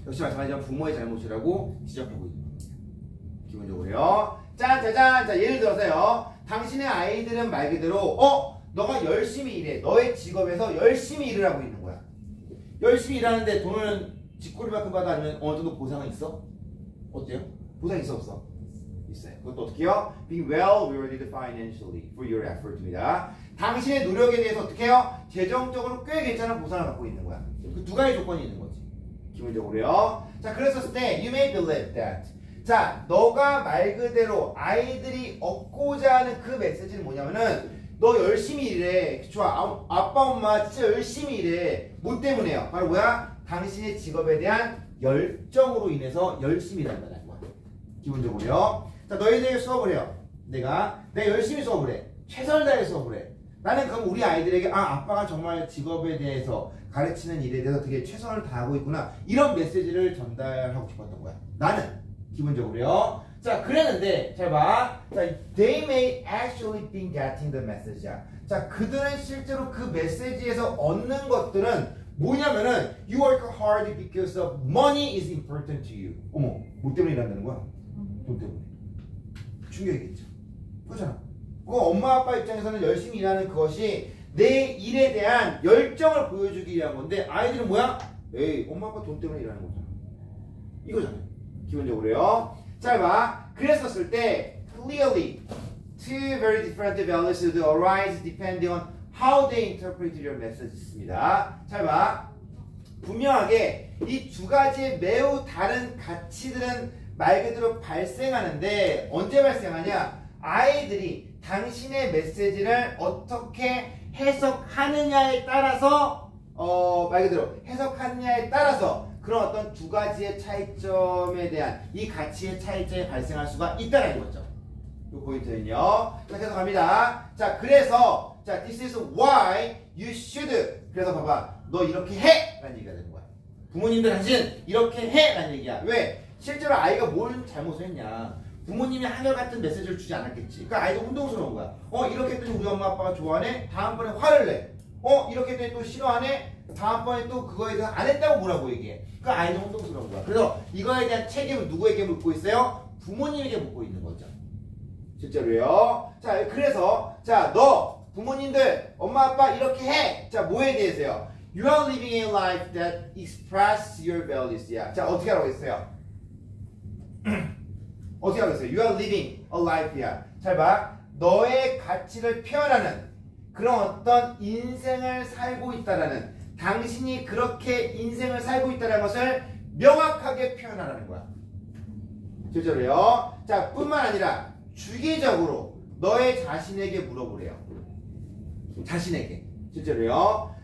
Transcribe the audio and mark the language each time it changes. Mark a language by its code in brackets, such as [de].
[ko] 역시 마찬가지로 부모의 잘못이라고 지적하고 있는 겁니다. 기본적으로요. 짠짜잔. 자, 예를 들어서요. 당신의 아이들은 말 그대로 너가 열심히 일해. 너의 직업에서 열심히 일을 하고 있는 거야. 열심히 일하는데 돈은 쥐꼬리만큼 받아 아니면 어느 정도 보상은 있어? 어때요? 보상 있어 없어? 있어요. 그것도 어떻게 해요? [en] Being well rewarded financially for your effort입니다. [ko] 당신의 노력에 대해서 어떻게 해요? 재정적으로 꽤 괜찮은 보상을 받고 있는 거야. 그 두 가지 조건이 있는 거지. 기본적으로요. 자, 그랬었을 때 [en] you may believe that. [ko] 자, 너가 말 그대로 아이들이 얻고자 하는 그 메시지는 뭐냐면은 너 열심히 일해. 좋아. 아빠 엄마 진짜 열심히 일해. 뭐 때문에요? 바로 뭐야? 당신의 직업에 대한 열정으로 인해서 열심히 일한다는 거야. 기본적으로요. 자, 너희들이 수업을 해요. 내가 열심히 수업을 해. 최선을 다해 수업을 해. 나는 그럼 우리 아이들에게 아빠가 정말 직업에 대해서 가르치는 일에 대해서 되게 최선을 다하고 있구나. 이런 메시지를 전달하고 싶었던 거야. 나는 기본적으로요. 자, 그랬는데 잘 봐. [en] 자, they may actually be getting the message야. [ko] 자, 그들은 실제로 그 메시지에서 얻는 것들은 뭐냐면은 [en] you work hard because of money is important to you. [ko] 어머, 뭐 때문에 일한다는 거야? 돈 때문에. 충격이겠죠. 그렇잖아. 그 엄마 아빠 입장에서는 열심히 일하는 그것이 내 일에 대한 열정을 보여주기 위한 건데 아이들은 뭐야? 에이, 엄마 아빠 돈 때문에 일하는 거잖아. 이거잖아요. 기본적으로요. 자, 봐. 그랬었을 때 [en] clearly two very different values would arise depending on how they interpret your message입니다. [ko] 잘 봐. 분명하게 이 두 가지의 매우 다른 가치들은 말 그대로 발생하는데 언제 발생하냐? 아이들이 당신의 메시지를 어떻게 해석하느냐에 따라서 말 그대로 해석하느냐에 따라서 그런 어떤 두 가지의 차이점에 대한 이 가치의 차이점이 발생할 수가 있다는 거죠. 이 포인트는요. 자, 계속 갑니다. 자, 그래서 자, [en] this is why you should. [ko] 그래서 봐봐, 너 이렇게 해! 라는 얘기가 되는 거야. 부모님들 당신 이렇게 해! 라는 얘기야. 왜? 실제로 아이가 뭘 잘못을 했냐? 부모님이 한결같은 메시지를 주지 않았겠지. 그러니까 아이도 혼동스러운 거야. 이렇게 했더니 우리 엄마 아빠가 좋아하네? 다음번에 화를 내. 이렇게 했더니 또 싫어하네? 다음번에 또 그거에 대해서 안 했다고 뭐라고 얘기해. 그러니까 아이도 혼동스러운 거야. 그래서 이거에 대한 책임은 누구에게 묻고 있어요? 부모님에게 묻고 있는 거죠. 실제로요. 자, 그래서 자, 너 부모님들 엄마 아빠 이렇게 해. 자, 뭐에 대해서요? [en] You are living a life that expresses your values야. [ko] 자, 어떻게 하라고 했어요? 어떻게 하고 있어요? [en] You are living a life야. [ko] 잘 봐. 너의 가치를 표현하는 그런 어떤 인생을 살고 있다라는, 당신이 그렇게 인생을 살고 있다는 것을 명확하게 표현하라는 거야. 실제로요. 자, 뿐만 아니라 주기적으로 너의 자신에게 물어보래요. 자신에게. 실제로요.